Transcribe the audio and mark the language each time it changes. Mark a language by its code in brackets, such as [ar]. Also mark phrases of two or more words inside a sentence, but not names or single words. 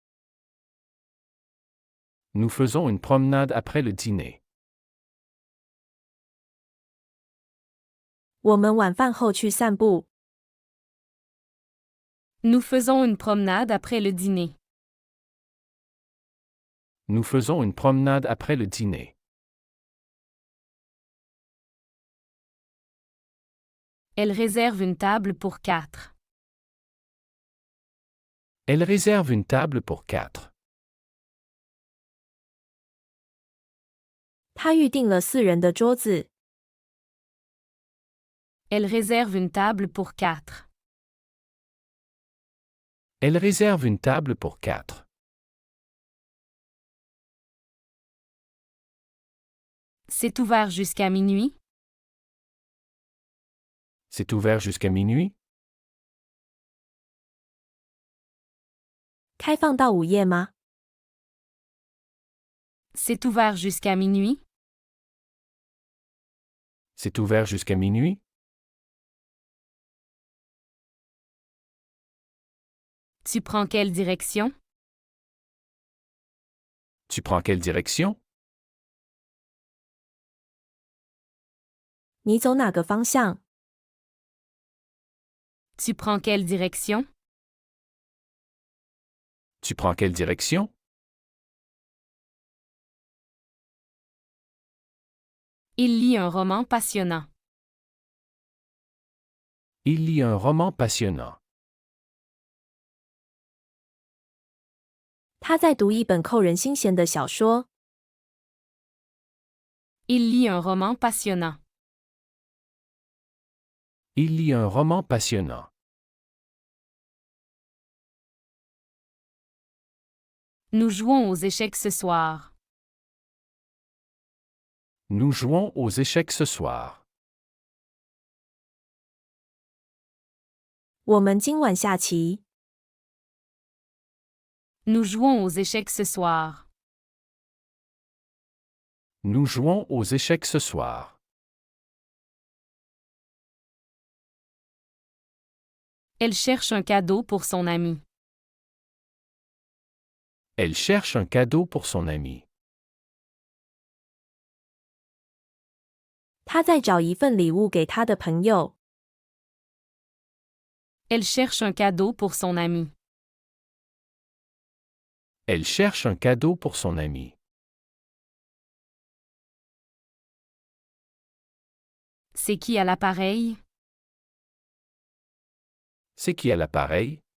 [fr] Nous faisons une promenade après le dîner. [zh] 我们晚饭后去散步。 [fr] Nous faisons une promenade après le dîner. Nous faisons une promenade après le dîner. Elle réserve une table pour 4. Elle réserve une table pour 4. [zh] 他预订了4人的桌子。 [fr] Elle réserve une table pour 4. Elle réserve une table pour 4. C'est ouvert jusqu'à minuit? C'est ouvert jusqu'à minuit? [zh] 开放到午夜吗？ [fr] C'est ouvert jusqu'à minuit? C'est ouvert jusqu'à minuit? Tu prends quelle direction? Tu prends quelle direction? [zh] 你走哪个方向？ [fr] Tu prends quelle direction? Tu prends quelle direction? Il lit un roman passionnant. Il lit un roman passionnant. [zh] 他在读一本扣人心弦的小说。 [fr] Il lit un roman passionnant. Il lit un roman passionnant. Nous jouons aux échecs ce soir. Nous jouons aux échecs ce soir. [zh] 我们今晚下棋。 [fr] Nous jouons aux échecs ce soir. Nous jouons aux échecs ce soir. Elle cherche un cadeau pour son ami. Elle cherche un cadeau pour son ami. [zh] 他在找一份礼物给他的朋友。 [fr] Elle cherche un cadeau pour son ami. Elle cherche un cadeau pour son ami. C'est qui à l'appareil? C'est qui à l'appareil?